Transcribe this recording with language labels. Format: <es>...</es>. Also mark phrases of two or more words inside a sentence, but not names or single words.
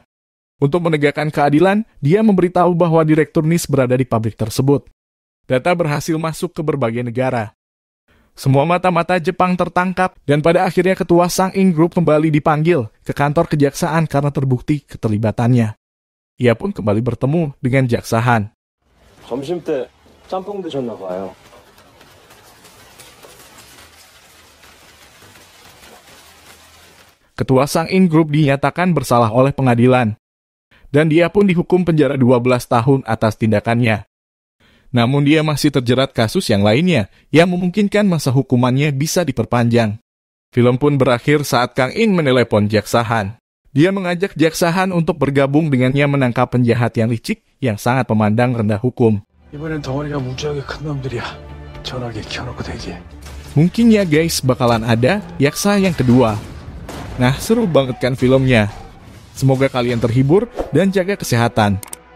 <id>Untuk menegakkan keadilan, dia memberitahu bahwa Direktur NIS berada di pabrik tersebut. Data berhasil masuk ke berbagai negara. Semua mata-mata Jepang tertangkap, dan pada akhirnya ketua Sang-in Group kembali dipanggil ke kantor kejaksaan karena terbukti keterlibatannya. Ia pun kembali bertemu dengan Jaksa Han.</id> <ko>점심 때 짬뽕 드셨나 봐요.</ko> <id>Ketua Sang-in Group dinyatakan bersalah oleh pengadilan, dan dia pun dihukum penjara 12 tahun atas tindakannya. Namun dia masih terjerat kasus yang lainnya, yang memungkinkan masa hukumannya bisa diperpanjang. Film pun berakhir saat Kang In menelepon Jaksa Han. Dia mengajak Jaksa Han untuk bergabung dengannya menangkap penjahat yang licik yang sangat memandang rendah hukum.</id> <ko>이번엔 덩어리가 무지하게 큰 놈들이야. 전화기 켜놓고 대기해.</ko> <id>Mungkin ya guys bakalan ada yaksa yang kedua. Nah, seru banget kan filmnya. Semoga kalian terhibur dan jaga kesehatan.</id>